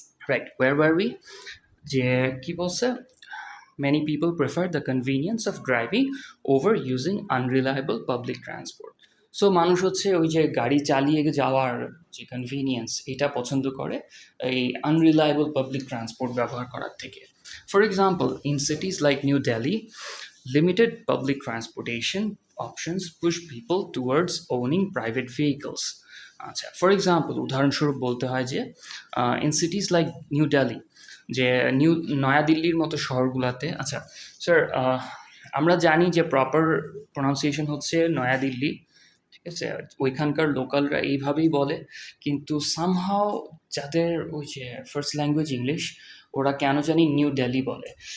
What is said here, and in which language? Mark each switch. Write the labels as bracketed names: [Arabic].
[English] Right, where were we? [Bangla] যে কি বলছে, [English] many people prefer the convenience of driving over using unreliable public transport. [Bangla] So মানুষ হচ্ছে ওই যে গাড়ি চালিয়ে যাওয়ার যে কনভিনিয়েন্স, এটা পছন্দ করে এই আনরিলায়েবল পাবলিক ট্রান্সপোর্ট ব্যবহার করার থেকে। [English] For example, in cities like new Delhi, limited public transportation options push people towards owning private vehicles. [Bangla] আচ্ছা, ফর এক্সাম্পল উদাহরণস্বরূপ বলতে হয় যে ইন সিটিজ লাইক নিউ দিল্লি, যে নয়াদিল্লির মতো শহরগুলোতে, আচ্ছা স্যার, আমরা জানি যে প্রপার প্রনাউন্সিয়েশন হচ্ছে নয়াদিল্লি, ঠিক আছে, ওইখানকার লোকালরা এইভাবেই বলে, কিন্তু সামহাও যাদের ওই যে ফার্স্ট ল্যাঙ্গুয়েজ ইংলিশ, ওরা কেন জানি নিউ দিল্লি বলে।